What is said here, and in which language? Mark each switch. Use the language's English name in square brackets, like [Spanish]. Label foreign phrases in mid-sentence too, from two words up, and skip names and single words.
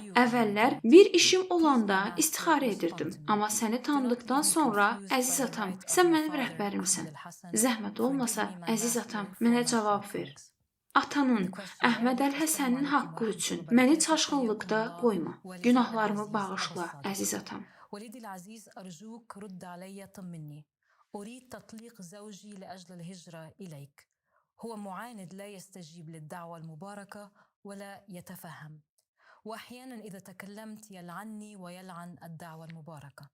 [Azerbaijani] Əvvəllər bir işim olanda istixarə edirdim. Amma səni tanıdıqdan sonra, əziz atam, sən mənim rəhbərimsən. Zəhmət olmasa, əziz atam, mənə cavab ver. Atanın, Əhməd Əl-Həsənin haqqı üçün məni çaşqınlıqda qoyma. Günahlarımı bağışla, əziz atam. [Arabic] أريد تطليق زوجي لأجل الهجرة إليك. هو معاند لا يستجيب للدعوة المباركة ولا يتفهم، وأحيانا إذا تكلمت يلعني ويلعن الدعوة المباركة.